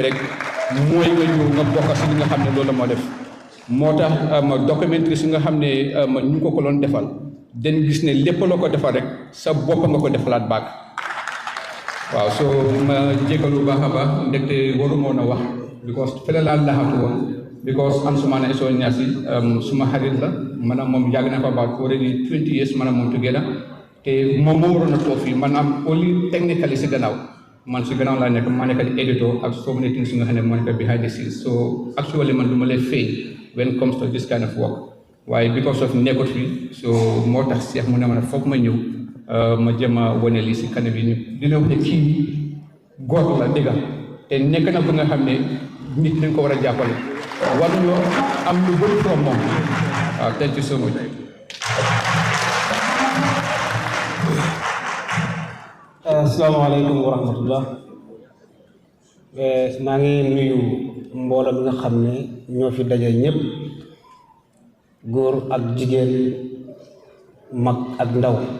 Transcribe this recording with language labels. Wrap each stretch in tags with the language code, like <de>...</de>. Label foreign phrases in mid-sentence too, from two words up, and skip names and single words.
<wo>rek mooy nga ñëw nga bokk si li nga xam ne loolu la moo def moo tax documentaire si nga xam ne ñu ko doon defal dañ gis ne lépp loo ko defal rek sa bopp nga ko defalaat baag waaw soo ma jégalu baax a baax ndegte waru moon a wax because fële laa laxatu woon because Ansumana Eso Nyasi suma xarit la maanaam moom yàgg na fa</wo> <en>about already</en> <wo>20 years maanaam moom together te moom moo waroon a toog fii maanaam</wo> <en>only technically</en> <wo>si gannaaw man si gannaaw laa nekk maa nekk di editor ak</wo> <en>so many things</en> <wo>nga xam ne moo nekk</wo> <en>behind the scenes so actually</en> <wo>man du ma lay feeñ</wo> <en>when it comes to this kind of work</en> <wo>waaye</wo> <en>because of</en> <wo>nekkut fii so moo tax Cheikh mu ne ma ne foog ma ñëw ma jëm a wane lii si kanam yi ñu dina wax ne kii góor la dëgga te nekk na ba nga xam ne nit dañ ko war a jàppale war ñoo am lu bëri from moom waaw</wo> <en>thank you so much.</en> <ar>السلام عليكم ورحمة الله</ar> <wo>maa ngi nuyu mbooloo mi nga xam ne ñoo fi daje ñëpp góor ak jigéen mag ak ndaw</wo>